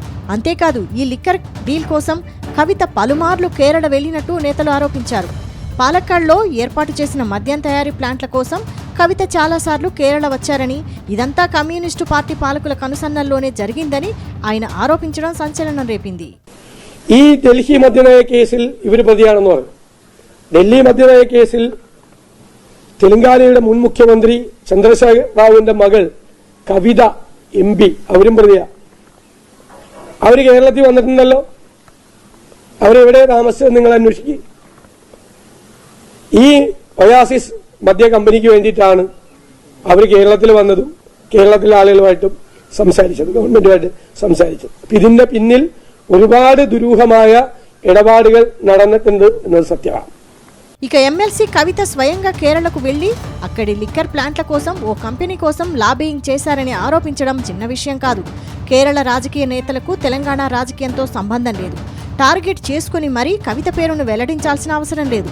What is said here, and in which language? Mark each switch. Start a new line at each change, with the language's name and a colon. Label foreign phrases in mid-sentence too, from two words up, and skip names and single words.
Telugu: అంతేకాదు ఈ లిక్కర్ డీల్ కోసం కవిత పలుమార్లు కేరళ వెళ్లినట్టు నేతలు ఆరోపించారు. పాలక్కాడ్లో ఏర్పాటు చేసిన మద్యం తయారీ ప్లాంట్ల కోసం కవిత చాలాసార్లు కేరళ వచ్చారని, ఇదంతా కమ్యూనిస్టు పార్టీ పాలకుల కనుసన్నల్లోనే జరిగిందని ఆయన ఆరోపించడం సంచలనం రేపింది.
Malayalam: ഈ ഡൽഹി മദ്യനയ കേസിൽ ഇവർ പ്രതിയാണെന്ന് പറഞ്ഞു. ഡൽഹി മദ്യനയ കേസിൽ തെലങ്കാനയുടെ മുൻ മുഖ്യമന്ത്രി ചന്ദ്രശേഖർ റാവുവിന്റെ മകൾ കവിത MP അവരും പ്രതിയാ. അവർ കേരളത്തിൽ വന്നിട്ടുണ്ടല്ലോ. അവരെവിടെ താമസിച്ചത് നിങ്ങൾ അന്വേഷിക്കുക. ഈ ഒയാസിസ് മദ്യ കമ്പനിക്ക് വേണ്ടിയിട്ടാണ് അവർ കേരളത്തിൽ വന്നതും കേരളത്തിലെ ആളുകളുമായിട്ടും സംസാരിച്ചത്, ഗവൺമെന്റുമായിട്ട് സംസാരിച്ചത്. ഇതിന്റെ പിന്നിൽ ഒരുപാട് ദുരൂഹമായ ഇടപാടുകൾ നടന്നിട്ടുണ്ട് എന്നത് సత్యമാണ്.
Telugu: ఇక ఎమ్మెల్సీ కవిత స్వయంగా కేరళకు వెళ్లి అక్కడి లిక్కర్ ప్లాంట్ల కోసం ఓ కంపెనీ కోసం లాబియింగ్ చేశారని ఆరోపించడం చిన్న విషయం కాదు. కేరళ రాజకీయ నేతలకు తెలంగాణ రాజకీయంతో సంబంధం లేదు. టార్గెట్ చేసుకుని మరీ కవిత పేరును వెల్లడించాల్సిన అవసరం లేదు.